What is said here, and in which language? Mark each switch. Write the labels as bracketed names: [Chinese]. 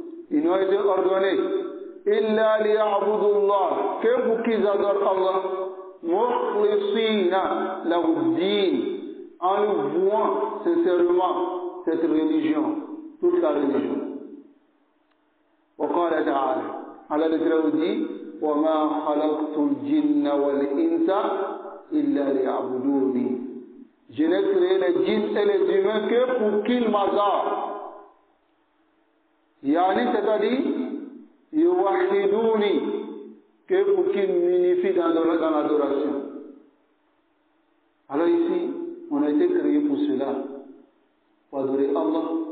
[French] Ils n'ont été ordonnés [Arabic] إِلَّا لِيَعْبُدُوا اللَّهَ, [French] que pour qu'ils adorent Allah [Arabic] مُخْلِصِينَ لَهُ الدِّينَ, [French] en lui vouant sincèrement cette religion, toute la religion. [Arabic] وقال تعالى. [French] Allah le dit [Arabic] وَمَا خَلَقْتُ الْجِنَّ وَالْإِنسَ إِلَّا لِيَعْبُدُونِ. [French] Je n'ai créé les djinns et les humains que pour qu'ils m'adorent. Yani, c'est-à-dire yuwahiduni, que pour qu'ils m'unifient dans l'adoration. Alors ici, on a été créé pour cela, pour adorer Allah.